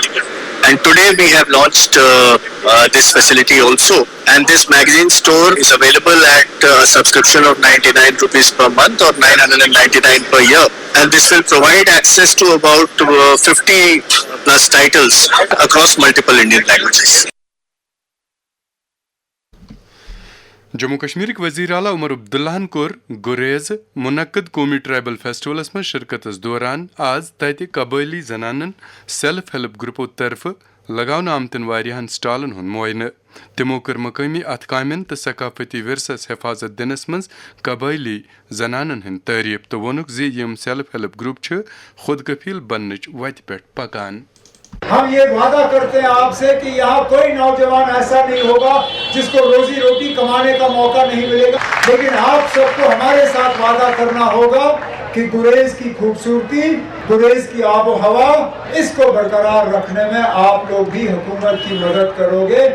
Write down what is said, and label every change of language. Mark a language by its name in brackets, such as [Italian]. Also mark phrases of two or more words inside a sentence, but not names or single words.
[English] And today we have launched this facility also, and this magazine store is available at a subscription of 99 rupees per month or 999 per year, and this will provide access to about 50 plus titles across multiple Indian languages. [Kashmiri] جموں کشمیرک وزیر اعلیٰ عمر عبداللہن کوٚر گُریز منعقد قومی [English] tribal festivals [Kashmiri] منٛز شرکتس دوران آز تتہِ قبٲئلی زنانن [English] self help groups [Kashmiri] طرفہٕ لگاونہٕ آمتٮ۪ن واریاہن سٹالن ہُنٛد معٲینہٕ تِمو کٔر مقٲمی اتھٕ کامٮ۪ن تہٕ ثقافتی ورثس حفاظت دِنس منٛز قبٲئلی زنانن ہٕنٛدۍ تعریف تہٕ ووٚنُکھ زِ یِم [English] self help group [Kashmiri] چھِ خود کفیل بننٕچ وتہِ پٮ۪ٹھ پکان [Urdu] ہم یہ وعدہ کرتے ہیں آپ سے کہ یہاں کوئی نوجوان ایسا نہیں ہوگا جس کو روزی روٹی کمانے کا موقع نہیں ملے گا، لیکن آپ سب کو ہمارے ساتھ وعدہ کرنا ہوگا کہ گریز کی خوبصورتی، گریز کی آب و ہوا، اس کو برقرار رکھنے میں آپ لوگ بھی حکومت کی مدد کرو گے۔